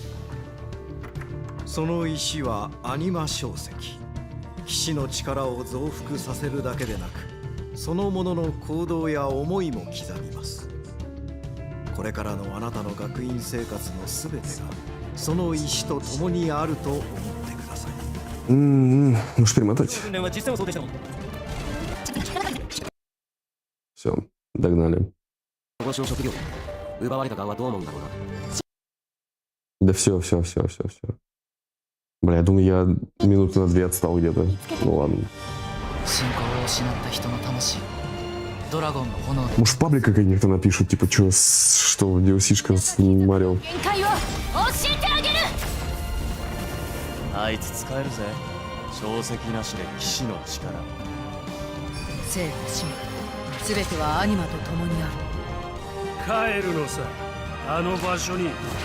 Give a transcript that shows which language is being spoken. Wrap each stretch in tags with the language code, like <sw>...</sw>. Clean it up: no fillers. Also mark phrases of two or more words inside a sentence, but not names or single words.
<ja>その石はアニマ晶石。騎士の力を増幅させるだけでなく、そのものの行動や思いも刻みます。これからのあなたの学院生活のすべてがその石と共にあると思ってください。</ja> <ru>Можешь перемотать. Все, догнали. Да все. Бля, я думаю, я минуты на 2 отстал где-то. Ну ладно. Может, в паблик каких-то напишут, типа, что в DLC-шка с Марио.</ru> <ja>あいつ使えるぜ。小石なしで騎士の力。生と死すべてはアニマと共にある。帰るのさ、あの場所に。</ja>